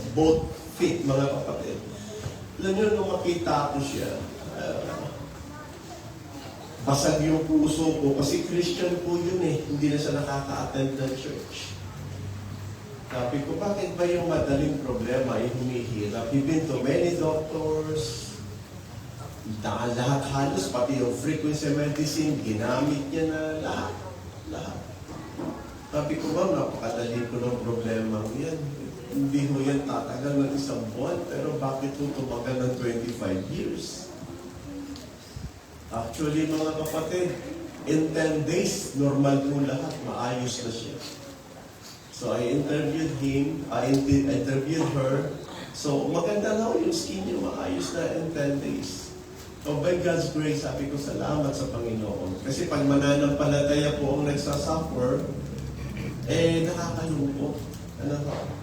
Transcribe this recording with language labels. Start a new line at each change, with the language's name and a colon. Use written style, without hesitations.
English: Both feet,
Filipino: mga kapatid. Alam nyo, nung makita ko siya, basag yung puso ko kasi Christian po yun eh. Hindi na siya nakaka-attend ng church. Sabi ko, bakit ba yung madaling problema ay humihirap?
English: He's been to many doctors,
Filipino: lahat halos, pati yung frequency medicine, ginamit niya na lahat. Lahat. Sabi ko, ma'am, napakadali ko ng problema yan. Hindi mo yan tatagal ng isang buwan, pero bakit mo tumagal ng 25 years? Actually, mga kapatid, in 10 days, normal po lahat, maayos na siya.
English: So I interviewed him, I interviewed her.
Filipino: So maganda na yung skin niya, maayos na in 10 days.
English: So by God's grace,
Filipino: sabi ko salamat sa Panginoon. Kasi pag mananampalataya po ang nagsasuffer, nakakalungkot. Ano ba?